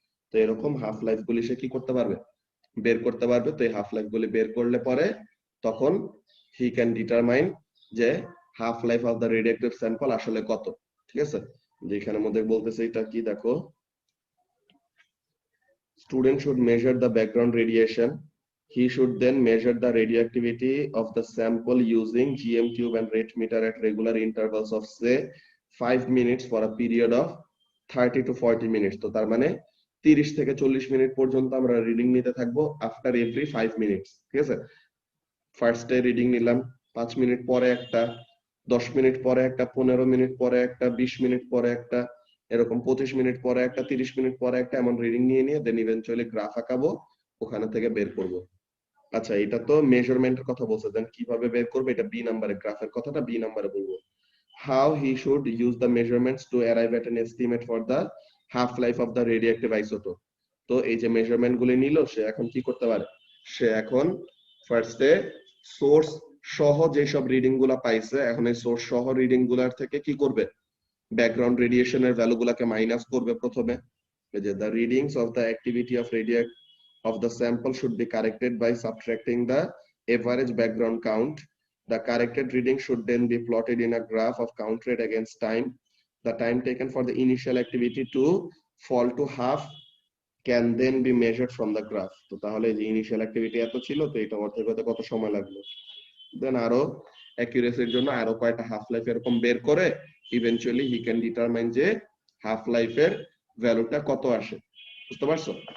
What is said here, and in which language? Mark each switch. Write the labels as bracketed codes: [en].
[bn] তো এরকম half life গুলি সে কি করতে পারবে? বের করতে পারবে। তো এই হাফ লাইফ গুলি বের করলে পরে তখন [en] he can determine [bn] যে half life of the radiative sample আসলে কত, ঠিক আছে। যেখানে মধ্যে বলতেছে এটা কি দেখো, [en] Student should measure the background radiation. He should then measure the radioactivity of the sample using GM tube and rate meter at regular intervals of say 5 minutes for a period of 30 to 40 minutes. [bn] তো তার মানে 30 থেকে 40 minute পর্যন্ত আমরা reading নিতে থাকবো after every 5 minutes, ঠিক আছে। ফার্স্টে রিডিং নিলাম, 5 মিনিট পরে একটা, 10 মিনিট পরে একটা, 15 মিনিট পরে একটা, 20 মিনিট পরে একটা, এরকম 25 মিনিট পরে একটা, 30 মিনিট পরে একটা, এমন রিডিং নিয়ে দেন ইভেন্চুয়ালি গ্রাফ আঁকাবো, ওখানে থেকে বের করব। আচ্ছা, এটা তো মেজারমেন্টের কথা বলছে, দেন কিভাবে বের করবে এটা বি নাম্বারে, গ্রাফের কথাটা বি নাম্বারে বলবো। [en] How he should use the measurements to arrive at an estimate for the half life of the radioactive isotope. [bn] তো এই যে মেজারমেন্ট গুলি নিল, সে এখন কি করতে পারে? সে এখন ফার্স্টে সোর্স সহ যেসব রিডিং গুলা পাইছে, এখন এই সোর্স সহ রিডিং গুলার থেকে কি করবে? ব্যাকগ্রাউন্ড রেডিয়েশনের ভ্যালু গুলাকে মাইনাস করবে প্রথমে। এই যে [en] the readings of the activity of the sample should be corrected by subtracting the average background count. The corrected reading should then be plotted in a graph of count rate against time. The time taken for the initial activity to fall to half can then be measured from the graph. [bn] তো তাহলে যে initial activity এত ছিল, তো এটা অর্ধেক হতে কত সময় লাগলো। দেন আরো অ্যাকুরেসির জন্য আরো কয়টা হাফ লাইফ এরকম বের করে ইভেন্চুয়ালি [en] he can determine [bn] যে হাফ লাইফের ভ্যালুটা কত আসে। বুঝতে পারছো?